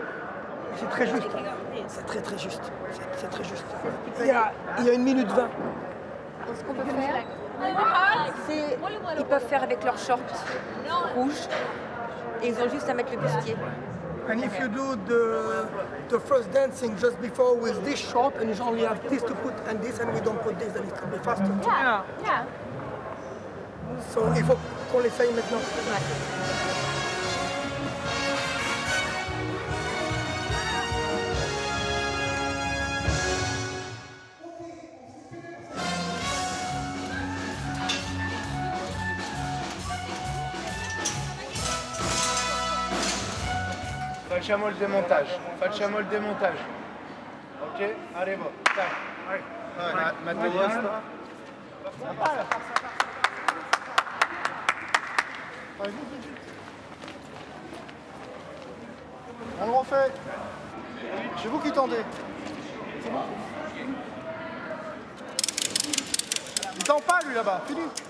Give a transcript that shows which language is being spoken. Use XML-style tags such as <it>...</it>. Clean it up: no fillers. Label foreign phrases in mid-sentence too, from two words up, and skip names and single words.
<fr>C'est très juste. C'est très juste. C'est très juste. Il y a 1 minute 20. Ce qu'on peut faire, c'est ils peuvent faire avec leurs shorts rouges et ils ont juste à mettre le bustier.</fr> <en>And if you do the first dancing just before with this short, and you only have this to put and this, and we don't put this, then it can be faster. Yeah, yeah.</en> <fr>So il faut qu'on l'essaye maintenant.</fr> <it>Facciamo il démontage. Facciamo il démontage. Ok, arrivo. Dai. Materialista.</it> <fr>On le refait. C'est vous qui tendez. C'est bon. Il tend pas lui là-bas. Fini.</fr>